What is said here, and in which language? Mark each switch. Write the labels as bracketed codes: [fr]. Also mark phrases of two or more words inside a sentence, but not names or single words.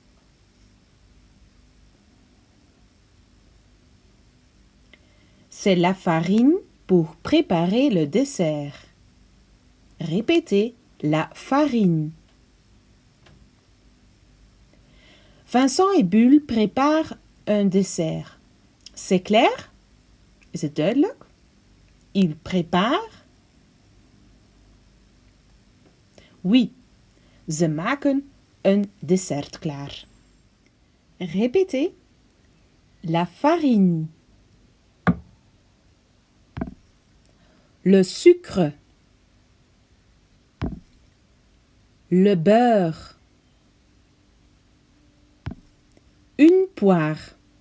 [fr] C'est la farine pour préparer le dessert. Répétez. La farine. Vincent et Bulle préparent un dessert. C'est clair? [nl] Is het duidelijk? [fr] Ils préparent? Oui, [nl] ze maken een dessert klaar. [fr] Répétez. La farine. Le sucre. Le beurre. Une poire.